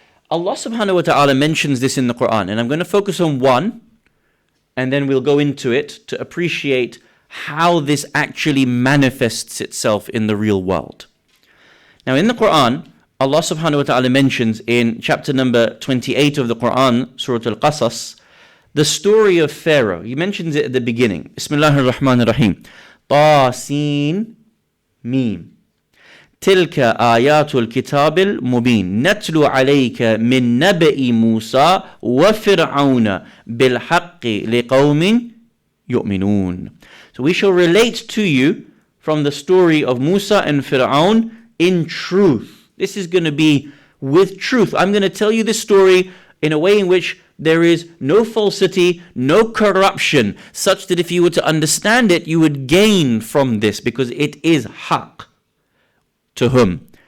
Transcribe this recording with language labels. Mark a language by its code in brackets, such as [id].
[en] Allah subhanahu wa ta'ala mentions this in the Quran, and I'm going to focus on one, and then we'll go into it to appreciate how this actually manifests itself in the real world. Now in the Quran, Allah subhanahu wa ta'ala mentions in chapter number 28 of the Quran, Surah Al-Qasas, the story of Pharaoh. He mentions it at the beginning. [ar] Bismillahir Rahmanir Rahim. Ta Sin Mim. تلك آيات الكتاب المبين نتلو عليك من نبأ موسى وفرعون بالحق لقوم يؤمنون. [en] So we shall relate to you from the story of Musa and Fir'aun in truth. This is going to be with truth. I'm going to tell you this story in a way in which there is no falsity, no corruption, such that if you were to understand it, you would gain from this, because it is haqq. To whom?